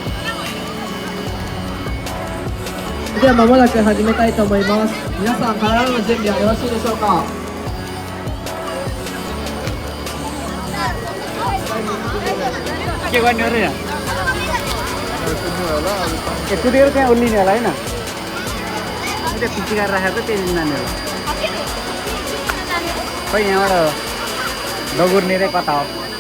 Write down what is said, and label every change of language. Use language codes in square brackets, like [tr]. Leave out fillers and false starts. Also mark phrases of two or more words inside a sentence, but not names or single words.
[ja] では間もなく始めたいと思います。皆さん体の準備はよろしいでしょうか。 [ne] के गर्ने हो र यहाँ कुदेर त्यहाँ उल्लिने होला होइन त्यो पिची गरेर राखेको छ त्यही नानीहरू खै यहाँबाट दगुर्ने रे कता हो